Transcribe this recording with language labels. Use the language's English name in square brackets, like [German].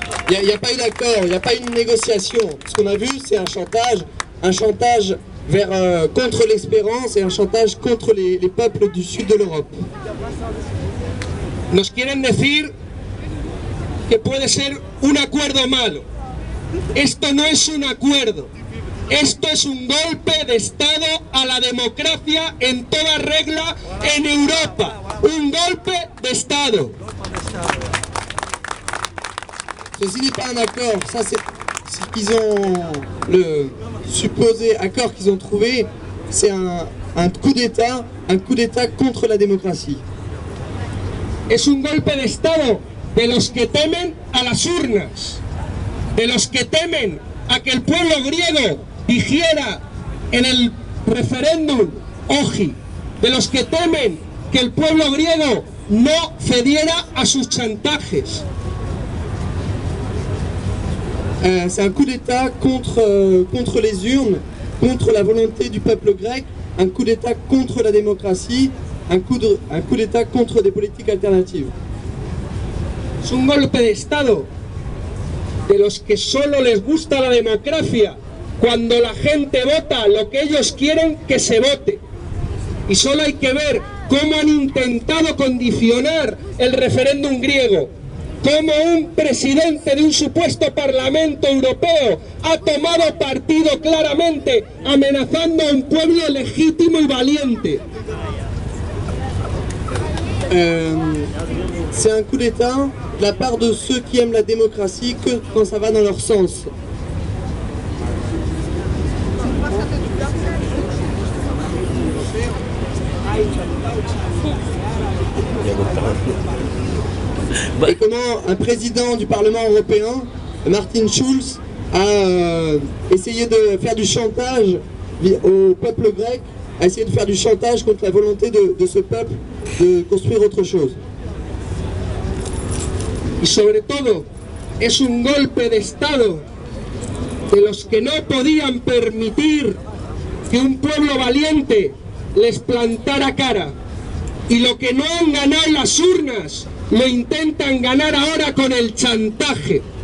[French] Il n'y a pas eu d'accord, il n'y a pas eu une négociation. Ce qu'on a vu, c'est un chantage contre l'espérance et un chantage contre les peuples du sud de l'Europe. [Spanish] Nos quieren decir que puede ser un acuerdo malo. Esto no es un acuerdo. Esto es un golpe de Estado a la democracia en toda regla en Europa. Un golpe de Estado. [French] Ceci n'est pas un accord. Ça, c'est ce qu'ils ont, le supposé accord qu'ils ont trouvé. C'est un coup d'État contre la démocratie. [Spanish] Es un golpe de Estado de los que temen a las urnas, de los que temen a que el pueblo griego dijera en el referéndum OGI, de los que temen que el pueblo griego no cediera a sus chantajes. [French] C'est un coup d'État contre les urnes, contre la volonté du peuple grec, un coup d'État contre la démocratie, un coup d'État contre des politiques alternatives. [Spanish] Es un golpe de Estado de los que solo les gusta la democracia cuando la gente vota lo que ellos quieren que se vote. Y solo hay que ver cómo han intentado condicionar el referéndum griego, cómo un presidente de un supuesto Parlamento Europeo ha tomado partido claramente, amenazando a un pueblo legítimo y valiente. [French] C'est un coup d'État de la part de ceux qui aiment la démocratie que quand ça va dans leur sens. Et comment un président du Parlement européen, Martin Schulz, a essayé de faire du chantage au peuple grec, a essayé de faire du chantage contre la volonté de ce peuple de construire autre chose. [Spanish] Y sobre todo, es un golpe de Estado de los que no podían permitir que un pueblo valiente les plantara cara. Y lo que no han ganado las urnas, lo intentan ganar ahora con el chantaje.